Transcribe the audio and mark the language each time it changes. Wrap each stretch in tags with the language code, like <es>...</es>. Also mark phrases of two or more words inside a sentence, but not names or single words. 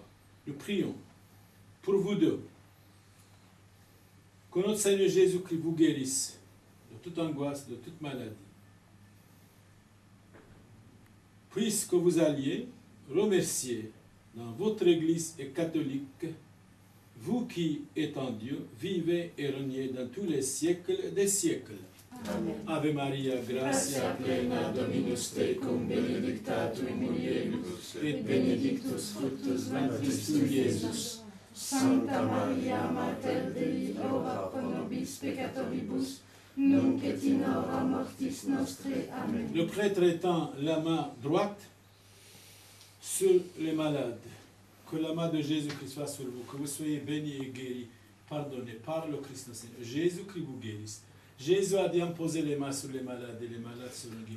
<fr>Nous prions pour vous deux. Que notre Seigneur Jésus-Christ vous guérisse de toute angoisse, de toute maladie. Puisque vous alliez remercier dans votre Église et catholique, vous qui, étant Dieu, vivez et régnez dans tous les siècles des siècles. Amen.</fr> <la>Ave Maria, gratia plena, Dominus tecum, benedicta tu in mulieribus, et benedictus fructus ventris tui, Iesus. Sancta Maria, Mater Dei, ora pro nobis peccatoribus, nunc et in hora mortis nostre. Amen.</la> <fr>Le prêtre étend la main droite sur les malades. Que la main de Jésus-Christ soit sur vous, que vous soyez bénis et guéris, pardonnés par le Christ notre Seigneur. Jésus-Christ vous guérisse. Jésus a dit imposer les mains sur les malades et les malades seront guéris.</fr>